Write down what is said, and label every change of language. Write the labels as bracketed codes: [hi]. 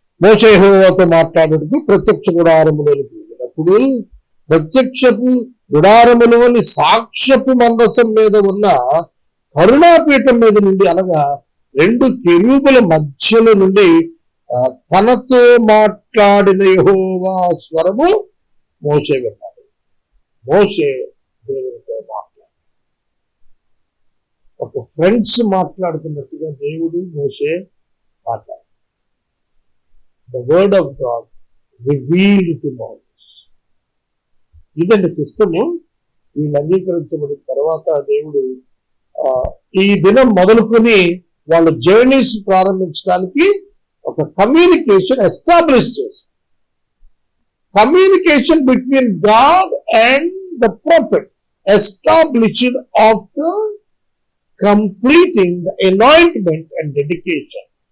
[te] మోషే యెహోవాతో మాట్లాడేందుకు ప్రత్యక్ష గుడారములోనికి వెళ్ళినప్పుడు ప్రత్యక్షపు గుడారములోని సాక్ష్యపు మందసం మీద ఉన్న కరుణాపీఠం మీద నుండి, అనగా 2 కెరూబుల మధ్యలో నుండి తనతో మాట్లాడిన యెహోవా స్వరము మోషే విన్నాడు. మోషే దేవునితో మాట్లాడు, ఒక ఫ్రెండ్స్ మాట్లాడుతున్నట్టుగా దేవుడు మోషే మాట్లాడు. [en] the word of God revealed to Moses. [te] ఇదండి సిస్టము. వీళ్ళు అంగీకరించబడిన తర్వాత దేవుడు ఈ దినం మొదలుకొని వాళ్ళు జర్నీస్ ప్రారంభించడానికి ఒక కమ్యూనికేషన్ ఎస్టాబ్లిష్ చేశారు. [en] Communication between God and the prophet established after completing the anointment and dedication.